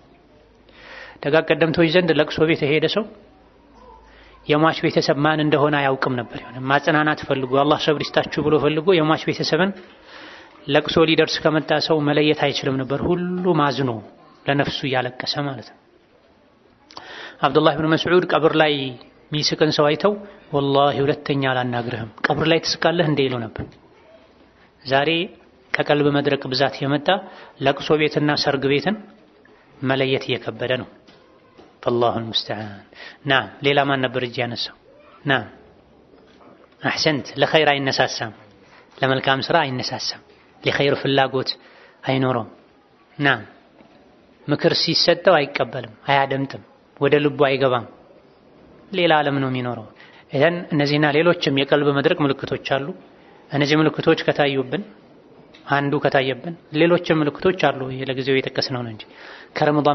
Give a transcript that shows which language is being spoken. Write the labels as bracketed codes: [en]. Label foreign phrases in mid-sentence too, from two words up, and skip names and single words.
[am] ደጋ ቀደምቶች ዘንድ ለቅሶ ቤት የሄደ ሰው የሟች ቤተሰብ ማን እንደሆነ አያውቅም ነበር። ይሁን ማጽናናት ፈልጎ አላህ ሰብር ይስጣችሁ ብሎ ፈልጎ የሟች ቤተሰብን ለቅሶ ሊደርስ ከመጣ ሰው መለየት አይችልም ነበር። ሁሉ ማዝኖ ለነፍሱ እያለቀሰ ማለት ነው። አብዱላህ ኢብኑ መስዑድ ቀብር ላይ ሚስቅን ሰው አይተው ወላሂ ሁለተኛ አላናግርህም ቀብር ላይ ትስቃለህ እንደ ይሉ ነበር። ዛሬ ከቀልብ መድረቅ ብዛት የመጣ ለቅሶ ቤትና ሰርግ ቤትን መለየት እየከበደ ነው። [ar] والله المستعان. [am] نعم ሌላ ማን ነበር እጅ ያነሳው? [ar] نعم احسنت [am] ለኸይር አይነሳሳም፣ ለመልካም ስራ አይነሳሳም፣ ለኸይር ፍላጎት አይኖረውም። نعم ምክር ሲሰጠው አይቀበልም፣ አያደምጥም፣ ወደ ልቡ አይገባም፣ ሌላ ዓለም ነው የሚኖረው። እዘን እነዚህና ሌሎችም የቀልብ መድረቅ ምልክቶች አሉ። እነዚህ ምልክቶች ከታዩብን አንዱ ከታየብን ሌሎችም ምልክቶች አሉ። ለጊዜው የጠቀስነው ነው እንጂ ከረመዳን